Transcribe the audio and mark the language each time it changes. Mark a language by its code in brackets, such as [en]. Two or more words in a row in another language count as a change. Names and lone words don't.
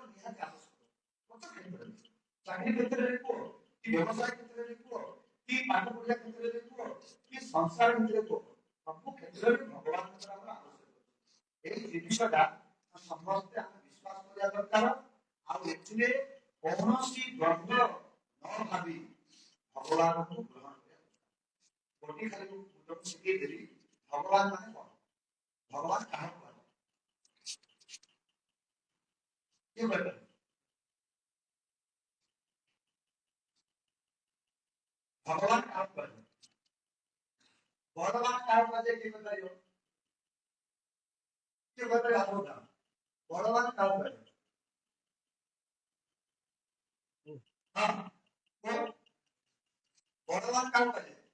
[or] ନିହାତି ଆବଶ୍ୟକ ଚାକିରି କ୍ଷେତ୍ରରେ କୁହ କି ବ୍ୟବସାୟ କ୍ଷେତ୍ରରେ କୁହ କି ପାଠ ପଢିବା କ୍ଷେତ୍ରରେ କୁହ କି ସଂସାର କ୍ଷେତ୍ରରେ କୁହ ସବୁ କ୍ଷେତ୍ରରେ ଭଗବାନଙ୍କର ଆମର ଆବଶ୍ୟକ ଏଇ ଜିନିଷଟା ସମସ୍ତେ ଆମେ ବିଶ୍ୱାସ କରିବା ଦରକାର ଆଉ ଏଥିରେ କୌଣସି ଦ୍ୱନ୍ଦ୍ୱ ନ ଭାବି ଭଗବାନଙ୍କୁ ଗ୍ରହଣ କରିବା ଗୋଟିଏ ଖାଲି ମୁଁ ଶିଖେଇଦେଲି ଭଗବାନ ମାନେ କଣ [hi] भगवान कहाँ पर ये बता भगवान कहाँ पर भगवान कहाँ पर है ये बताइए आप लोग भगवान कहाँ पर है हाँ भगवान कहाँ पर है